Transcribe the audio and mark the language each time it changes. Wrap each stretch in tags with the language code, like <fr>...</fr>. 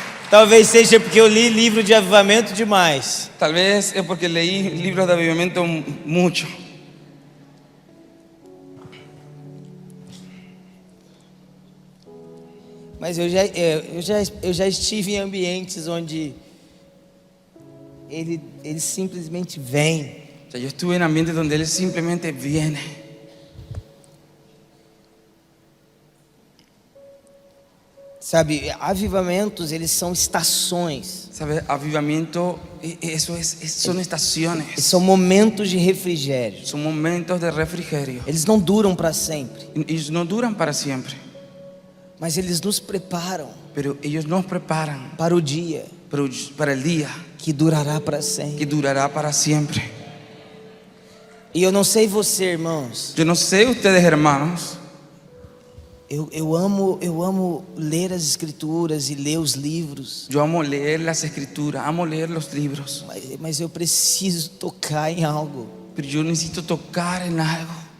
<pt>Talvez seja porque eu li livro de avivamento demais.</pt> <es>Tal vez es porque leí libros de avivamiento mucho.</es> <pt>Mas eu já estive em ambientes onde ele simplesmente vem.</pt> <es>O sea, yo estuve en ambientes donde Él simplemente viene.</es> <pt>Sabe, avivamentos, eles são estações.</pt> <es>¿Sabes? Avivamiento, son estaciones.</es> <pt>São momentos de refrigério.</pt> <es>Son momentos de refrigerio.</es> <pt>Eles não duram para sempre,</pt> <es>Ellos no duran para siempre,</es> <pt>mas eles nos preparam</pt> <es>pero ellos nos preparan</es> <pt>para o dia</pt> <es>para el día</es> <pt>que durará para</pt> <es>que</es> <pt>sempre.</pt> <es>durará para siempre.</es> <pt>E eu não sei você, irmãos.</pt> <es>Yo no sé ustedes, hermanos.</es> <pt>Eu amo ler as escrituras e ler os livros.</pt> <es>Yo amo leer las escrituras, amo leer los libros,</es> <pt>Mas eu preciso tocar em algo.</pt> <es>pero yo necesito tocar en algo.</es>